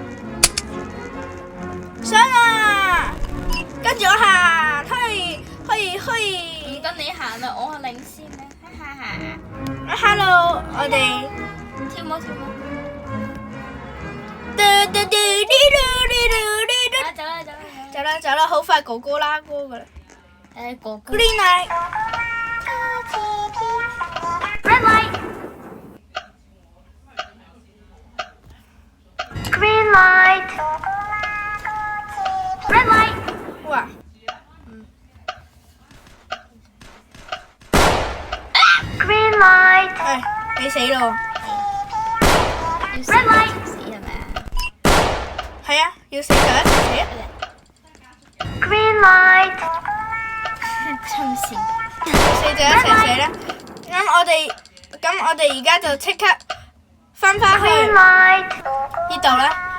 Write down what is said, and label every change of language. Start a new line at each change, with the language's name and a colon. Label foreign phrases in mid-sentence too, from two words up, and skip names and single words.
Cantonese: 上啊！跟住我行，去。唔跟你行啦，我係領先啦，哈哈。 Hello， 我哋跳舞。走啦，好快哥哥拉歌噶啦。哥哥。
English: Green light。 Red light。Green light。Red light。哇。 Green light。
Cantonese: 你死咯。
English: Red light。
Cantonese: 死係咪啊？係啊，要死就一齊死啊！
English: Green light。
Cantonese: 侵線。死就一齊死啦！咁我哋而家就即刻翻返去呢度啦。